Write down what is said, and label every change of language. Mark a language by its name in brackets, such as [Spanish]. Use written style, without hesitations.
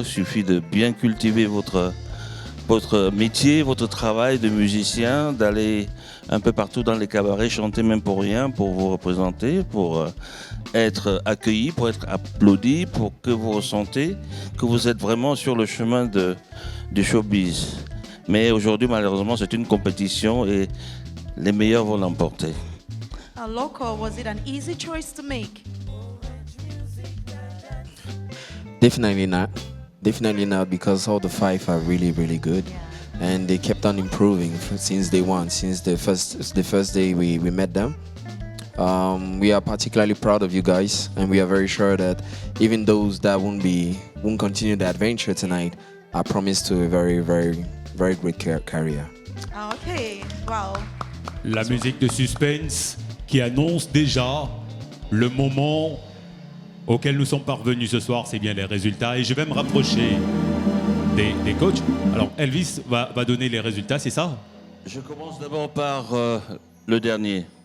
[French] Il suffit de bien cultiver votre métier, votre travail de musicien, d'aller un peu partout dans les cabarets, chanter même pour rien, pour vous représenter, pour être accueilli, pour être applaudi, pour que vous ressentez que vous êtes vraiment sur le chemin du showbiz. Mais aujourd'hui, malheureusement, c'est une compétition et les meilleurs vont l'emporter. [English] Loco, was it an easy choice to make? Definitely not. Definitely not, because all the 5 are really, really good. And they kept on improving since day one, since the first day we met them. We are particularly proud of you guys, and we are very sure that even those that won't continue the adventure tonight are promised to a very, very, very great career. Okay, wow. [French] La musique de suspense qui annonce déjà le moment auquel nous sommes parvenus ce soir, c'est bien les résultats. Et je vais me rapprocher des coachs. Alors, Elvis va donner les résultats, c'est ça? Je commence d'abord par le dernier.